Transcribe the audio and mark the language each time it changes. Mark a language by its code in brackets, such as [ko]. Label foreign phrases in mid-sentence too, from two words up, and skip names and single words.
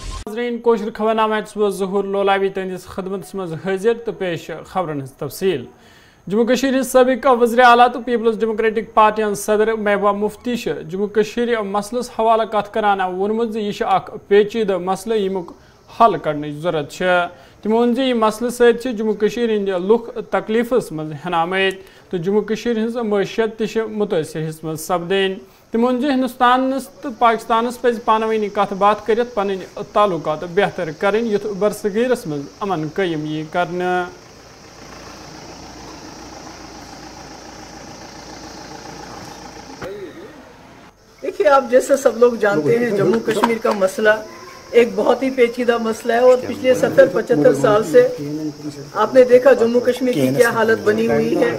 [ks] ناظرین کوشر خبرنامہ ظہور لولابی تہندس خدمت مز حاضر تو پیش خبرن ہز تفصیل جموں کشمیر سابق وزیر اعلیٰ تو پیپلز ڈیموکریٹک پارٹی صدر محبوبہ مفتی جموں کشمیر مسلس حوالہ کت کران وونمت یہ اخ پیچیدہ مسئلہ یمک حل کرنے ضرورت تمو ون یہ مسئلہ ست جموں کشمیر ہند لوک تکلیفس مز ہنامت تو جموں کشمیر ہز معیشت تہ متاثر حص مز سپدین تمو ون ہندوستان تو پاکستانس پز پانونی کت بات کرت پن تعلقات بہتر کریں یت برصغیرس مز امن قیم یہ کرنے [ur] دیکھیے آپ جیسا سب لوگ جانتے ہیں جموں کشمیر کا مسئلہ ایک بہت ہی پیچیدہ مسئلہ ہے اور پچھلے 70-75 سال سے آپ نے دیکھا جموں کشمیر کی کیا حالت بنی ہوئی ہے۔